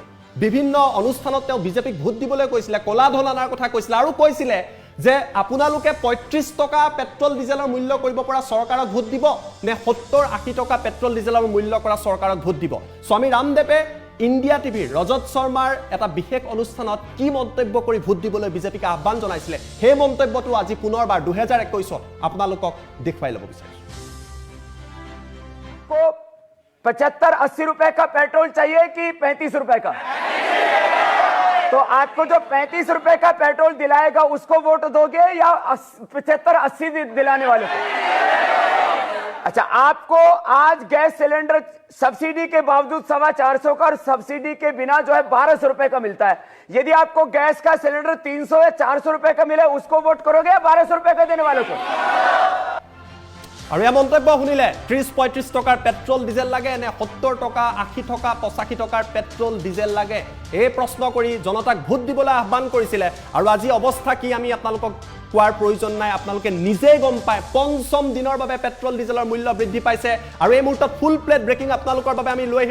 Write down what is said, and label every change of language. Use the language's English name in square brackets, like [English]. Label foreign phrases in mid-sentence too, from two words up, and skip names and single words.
[Assamese] বিভিন্ন অনুষ্ঠানত তেওঁ বিজেপিক ভোট দিবলৈ কৈছিলে, কলা ধন অনাৰ কথা কৈছিলে, আৰু কৈছিলে যে আপোনালোকে 35 টকা পেট্ৰল ডিজেলৰ মূল্য কৰিব পৰা চৰকাৰক ভোট দিব নে 70-80 টকা পেট্ৰল ডিজেলৰ মূল্য কৰা চৰকাৰক ভোট দিব। স্বামী ৰামদেৱে ইণ্ডিয়া টিভিৰ ৰজত শৰ্মাৰ এটা বিশেষ অনুষ্ঠানত কি মন্তব্য কৰি ভোট দিবলৈ বিজেপিক আহ্বান জনাইছিলে সেই মন্তব্যটো আজি পুনৰবাৰ 2021 আপোনালোকক দেখুৱাই ল'ব বিচাৰিছোঁ [Hindi] को 75-80 रुपए का पेट्रोल चाहिए कि 35 रुपए का? तो आपको जो 35 रुपए का पेट्रोल दिलाएगा उसको वोट दोगे या 75-80 दिलाने वाले को? अच्छा, आपको आज गैस सिलेंडर सब्सिडी के बावजूद 450 का और सब्सिडी के बिना जो है 1200 रुपए का मिलता है। यदि आपको गैस का सिलेंडर 300 या 400 रुपए का मिले उसको वोट करोगे या 1200 रुपए का देने वालों को? [Assamese] আৰু এই মন্তব্য শুনিলে 30-35 টকাৰ পেট্ৰল ডিজেল লাগে নে 70 টকা 80 টকা 85 টকাৰ পেট্ৰল ডিজেল লাগে এই প্ৰশ্ন কৰি জনতাক ভোট দিবলৈ আহ্বান কৰিছিলে আৰু আজি অৱস্থা কি আমি আপোনালোকক কোৱাৰ প্ৰয়োজন নাই আপোনালোকে নিজেই গম পায় পঞ্চম দিনৰ বাবে পেট্ৰল ডিজেলৰ মূল্য বৃদ্ধি পাইছে আৰু এই মুহূৰ্তত [English] full plate breaking [Assamese] আপোনালোকৰ বাবে আমি লৈ